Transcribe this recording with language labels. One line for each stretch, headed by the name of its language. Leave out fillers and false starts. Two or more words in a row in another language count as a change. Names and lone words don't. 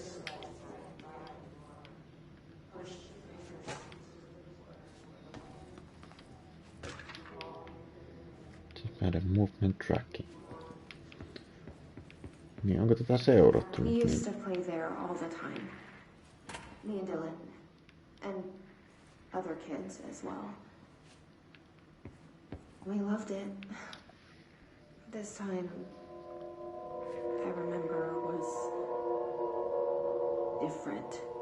English: Meidän movement tracking.
Finnish: Niin onko tätä seurattu?
English: We used to play there all the time. Me and Dylan. And other kids as well. We loved it. This time, I remember, was different.